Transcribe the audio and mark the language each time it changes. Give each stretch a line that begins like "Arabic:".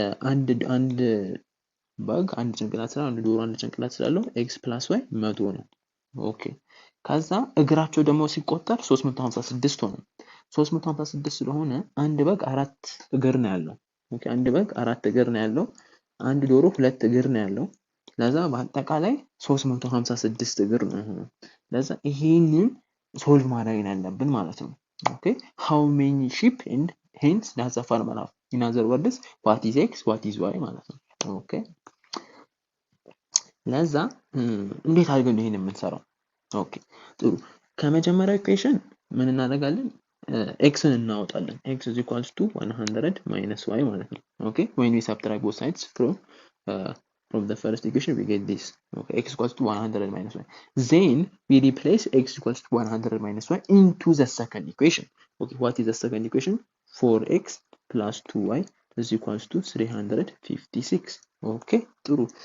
Amharic: አንድ በግ አንድ ጭንቅላት ስላለው፣ አንድ ዶሮ አንድ ጭንቅላት ስላለው x + y 100 ነው። ኦኬ፣ ከዛ እግራቸው ደግሞ ሲቆጠር 356 ሆነ። 356 ስለሆነ አንድ በግ 4 እግር ነው ያለው። ኦኬ፣ አንድ በግ 4 እግር ነው ያለው። አንድ ዶሮ 2 እግር ነው ያለው። ለዛ በአጠቃላይ 356 እግር ነው የሚሆነው። ለዛ ይሄንን ሶልቭ ማድረግ ያለብን ማለት ነው። ኦኬ፣
English: how many sheep and hens does the farmer have? in other words, what is x, what is y
Amharic: ማለት ነው። ኦኬ፣ ለዛ እንዴት አድርገን ይሄን የምንሰራው? ኦኬ፣ ጥሩ። ከመጀመሪያው ኢኩዌሽን ምን እናደርጋለን? ኤክስን እናወጣለን።
English: x is equals to 100 minus y ማለት ነው። ኦኬ፣ when we subtract both sides from from the first equation we get this. Okay, x equals to 100 minus y. Then we replace x equals to 100 minus y into the second equation. Okay, what is the second equation? 4x plus 2y is equals to 356. Okay, true.